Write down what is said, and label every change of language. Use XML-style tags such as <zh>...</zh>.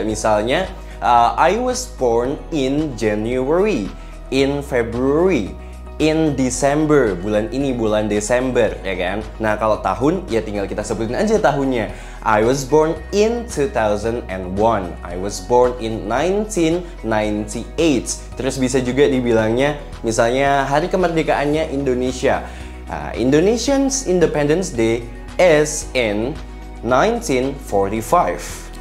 <en>Misalnya, I was born in January, in February, in December.</en> <id>Bulan ini, bulan Desember, ya kan? Nah, kalau tahun, ya tinggal kita sebutin aja tahunnya.</id> <en>I was born in 2001. I was born in 1998.</en> <id>Terus bisa juga dibilangnya, misalnya hari kemerdekaannya Indonesia.</id> <en>Indonesian's Independence Day is in 1945.</en>